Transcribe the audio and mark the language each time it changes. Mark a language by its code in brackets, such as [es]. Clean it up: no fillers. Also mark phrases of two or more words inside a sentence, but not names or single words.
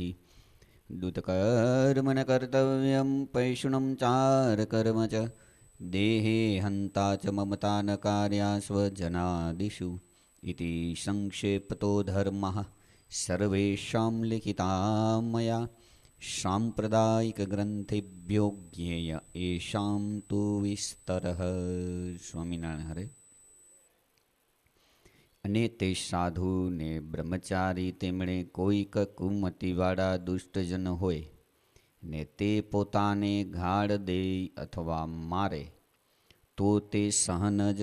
[sa] दुष्कर्म न कर्तव्यं पैशुनं चारकर्म च देहे हन्ता च ममता न कार्या स्वजनादिषु इति संक्षेपतो धर्मः सर्वेषां लिखिता मया सांप्रदायिकग्रंथेभ्यो ज्ञेय येषां तु विस्तरः। [gu] સ્વામિનારાયણ હરે. અને તે સાધુ ને બ્રહ્મચારી તેમણે કોઈક કુમતિવાળા દુષ્ટજન હોય ને તે પોતાને ઘાડ દે અથવા મારે તો તે સહન જ